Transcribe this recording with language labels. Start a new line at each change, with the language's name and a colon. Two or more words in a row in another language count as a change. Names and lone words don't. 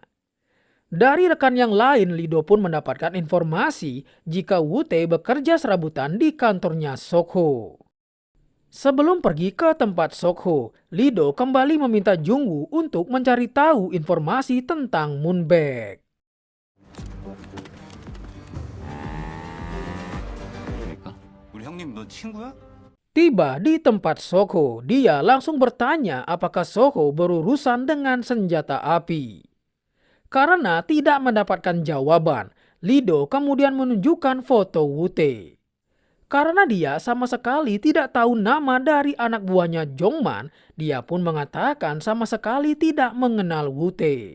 Indonesian: Dari rekan yang lain, Lido pun mendapatkan informasi jika Woo-tae bekerja serabutan di kantornya Sokho. Sebelum pergi ke tempat Sokho, Lido kembali meminta Jungwoo untuk mencari tahu informasi tentang Moonbaek.
Korean: 우리 형님 너 친구야?
Indonesian: Tiba di tempat Sokho, dia langsung bertanya apakah Sokho berurusan dengan senjata api. Karena tidak mendapatkan jawaban, Lido kemudian menunjukkan foto Woo-tae. Karena dia sama sekali tidak tahu nama dari anak buahnya Jongman, dia pun mengatakan sama sekali tidak mengenal Woo-tae.